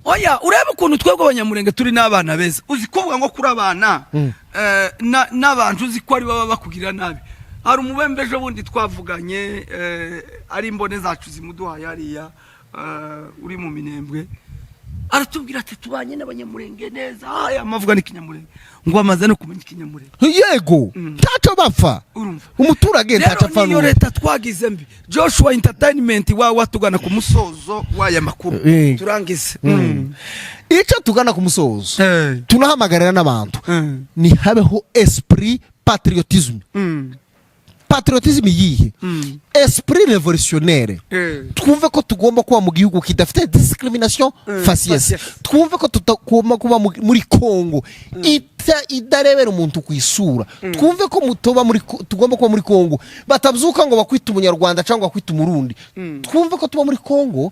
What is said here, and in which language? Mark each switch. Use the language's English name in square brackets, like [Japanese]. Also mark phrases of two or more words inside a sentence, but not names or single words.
[Kinyarwanda] urebe ukuntu twebwe abanyamurenge turi n'abana beza uzi kuvuga ngo kuri abana n'abantu uzi ko ari baba bakugirira nabi hari umubembe ejo bundi twavuganye ari imbone zacu zimuduhaye hariya uri mu minembwe aratubwira ati tubanye n'abanyamurenge neza amavuga n'ikinyamurenge ngo amaze no kumenya ikinyamurenge yego ntacyo bapfa umuturage ntacyo apfa niyo leta twagize mbi Joshua Entertainment watugana ku musozo w'aya makuru turangize icyo tugana ku musozo tunahamagarira n'abantu ni habeho [French] esprit patriotisme patriotisme [Kinyarwanda] yihe [French] esprit révolutionnaire [Kinyarwanda] twumve ko tugomba kuba mu gihugu kidafite [French] discrimination faciès [Kinyarwanda] twumve ko tutagomba kuba muri Kongo idarebera umuntu kwisura twumve ko tugomba kuba muri Kongo batabyuka ngo bakwita umunyarwanda cyangwa bakwita umurundi twumve ko tuba muri Kongo